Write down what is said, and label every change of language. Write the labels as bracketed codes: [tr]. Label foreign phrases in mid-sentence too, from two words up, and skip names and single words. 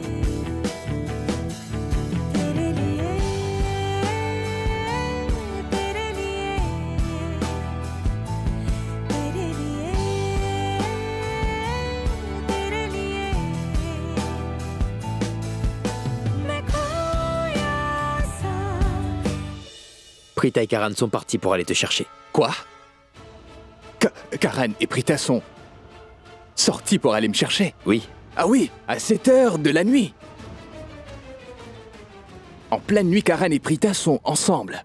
[hi] तेरे लिए तेरे लिए तेरे लिए तेरे लिए मैं खोया सा [fr] Prita et Karan sont partis pour aller te chercher. Quoi? Karan et Prita sont sortis pour aller me chercher? Oui. Ah oui, à 7 heures de la nuit. En pleine nuit, Karan et Prita sont ensemble.